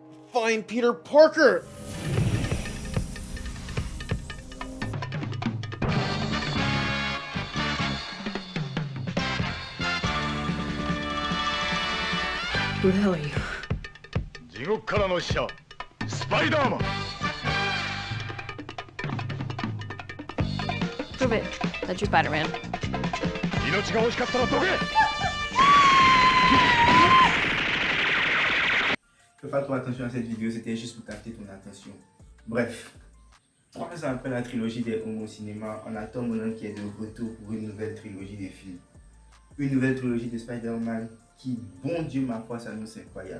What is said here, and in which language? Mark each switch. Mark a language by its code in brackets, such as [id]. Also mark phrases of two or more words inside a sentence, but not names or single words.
[en] find Peter Parker. Who the hell are you? [ja] 地獄からの使者スパイダーマン [en] Prove it that you're Spider-Man. [ja] 命が欲しかったらどけ [fr] Fais pas trop attention à cette vidéo, c'était juste pour capter ton attention. Bref, 3 ans après la trilogie des Hommes au cinéma, on a Tom Holland qui est de retour pour une nouvelle trilogie de films. Une nouvelle trilogie de Spider-Man qui, bon Dieu ma foi, s'annonce incroyable.